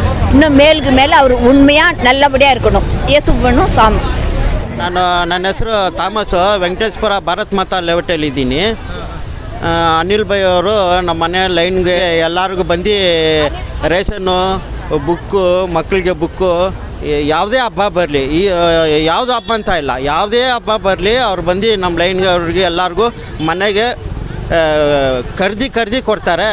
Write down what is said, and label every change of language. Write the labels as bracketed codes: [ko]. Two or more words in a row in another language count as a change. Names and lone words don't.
[ta] இன்னும் மேலுக்கு மேலே அவர் உண்மையாக நல்லபடியாக இருக்கணும். இயேசு பண்ணும் சாமி. [kn] ನನ್ನ ಹೆಸರು ಥಾಮಸ್ಸು, ವೆಂಕಟೇಶ್ವರ ಭಾರತ್ ಮಾತಾ ಲೇಔಟಲ್ಲಿದ್ದೀನಿ. ಅನಿಲ್ ಭೈ ಅವರು ನಮ್ಮ ಮನೆ ಲೈನ್ಗೆ ಎಲ್ಲರಿಗೂ ಬಂದು ರೇಷನ್ನು, ಬುಕ್ಕು, ಮಕ್ಕಳಿಗೆ ಬುಕ್ಕು, ಯಾವುದೇ ಹಬ್ಬ ಬರಲಿ, ಯಾವುದು ಹಬ್ಬ ಅಂತ ಇಲ್ಲ, ಯಾವುದೇ ಹಬ್ಬ ಬರಲಿ ಅವ್ರು ಬಂದು ನಮ್ಮ ಲೈನ್ಗೆ ಅವ್ರಿಗೆ ಎಲ್ಲರಿಗೂ ಮನೆಗೆ ಕರ್ದು ಕೊಡ್ತಾರೆ.